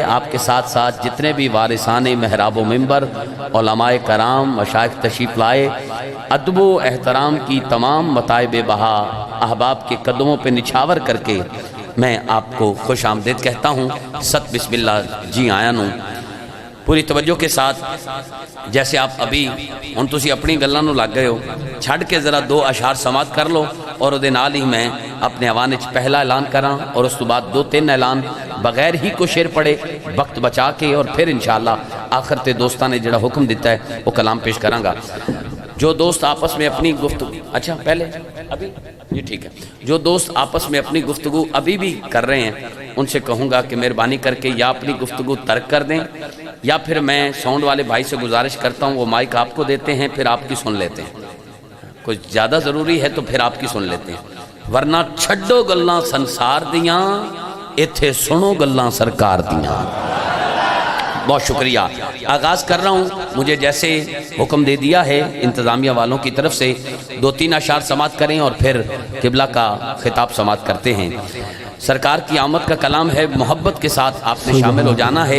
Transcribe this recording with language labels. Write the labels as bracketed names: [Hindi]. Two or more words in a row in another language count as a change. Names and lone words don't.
[Urdu] آپ کے ساتھ ساتھ جتنے بھی وارثان محراب و منبر، علماء کرام، مشائخ تشریف لائے۔ ادب و احترام کی تمام متاعب بہا احباب کے قدموں پہ نچھاور کر کے میں آپ کو خوش آمدید کہتا ہوں۔ [Punjabi] ست بسم اللہ جی آیا نوں [Urdu] پوری توجہ کے ساتھ، جیسے آپ ابھی [Punjabi] ہن تسی اپنی گلاں نوں لگ گئے ہو، چھڑ کے ذرا 2 اشعار سماعت کر لو، اور دے نال ہی میں اپنے حوالے وچ پہلا اعلان کراں، اور اس تو بعد 2-3 اعلان بغیر ہی کو شعر پڑھے وقت بچا کے، اور پھر انشاءاللہ آخر تے دوستاں نے جڑا حکم دیتا ہے وہ کلام پیش کراں گا۔ [Urdu] جو دوست آپس میں اپنی گفتگو، اچھا پہلے ابھی یہ ٹھیک ہے، جو دوست آپس میں اپنی گفتگو ابھی بھی کر رہے ہیں ان سے کہوں گا کہ مہربانی کر کے یا اپنی گفتگو ترک کر دیں، یا پھر میں ساؤنڈ والے بھائی سے گزارش کرتا ہوں وہ مائک آپ کو دیتے ہیں، پھر آپ کی سن لیتے ہیں، کچھ زیادہ ضروری ہے تو پھر آپ کی سن لیتے ہیں، ورنہ [Punjabi] چھڈو گلاں سنسار دیاں، ایتھے سنو گلاں سرکار دیاں۔ [Urdu] بہت شکریہ۔ آغاز کر رہا ہوں، مجھے جیسے حکم دے دیا ہے انتظامیہ والوں کی طرف سے 2-3 اشعار سماعت کریں اور پھر قبلہ کا خطاب سماعت کرتے ہیں۔ سرکار کی آمد کا کلام ہے، محبت کے ساتھ آپ نے شامل ہو جانا ہے۔